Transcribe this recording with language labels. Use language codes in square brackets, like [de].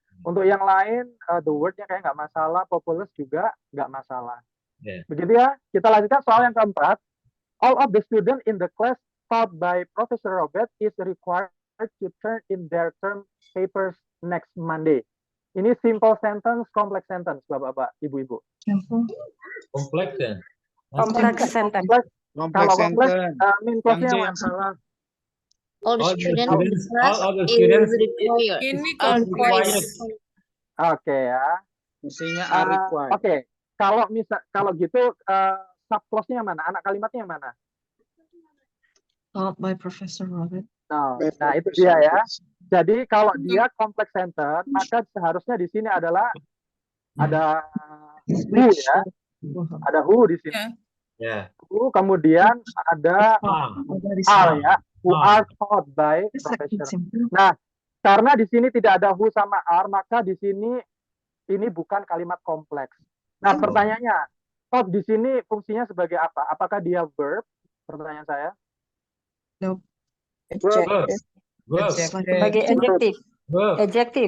[id] Untuk yang lain the word-nya kayak nggak masalah, populous juga nggak masalah. Begitu ya. Kita lanjutkan soal yang keempat. [en] All of the students in the class taught by Professor Robert is required to turn in their term papers next Monday. [id] Ini [en] simple sentence, complex sentence, [id] Bapak-bapak, Ibu-ibu. Kompleks ya. [en] Complex sentence. [id] Kalau kompleks, main clause-nya yang salah. [en] All the students in the class is required. [id] Ini complex. Oke ya. [en] Mestinya are required. [id] Oke. Kalau gitu sub clause-nya yang mana? Anak kalimatnya yang mana? [en] Taught by Professor Robert. [id] Nah, itu dia ya. Jadi kalau dia complex sentence, maka seharusnya di sini adalah ada who ya. Ada who di sini. Who, kemudian ada are ya. [en] Who are taught by professor. [id] Nah, karena di sini tidak ada who sama are, maka di sini ini bukan kalimat kompleks. Nah, pertanyaannya, taught di sini fungsinya sebagai apa? Apakah dia verb? Pertanyaan saya. [en] Nope. [id] Sebagai adjective. Adjective.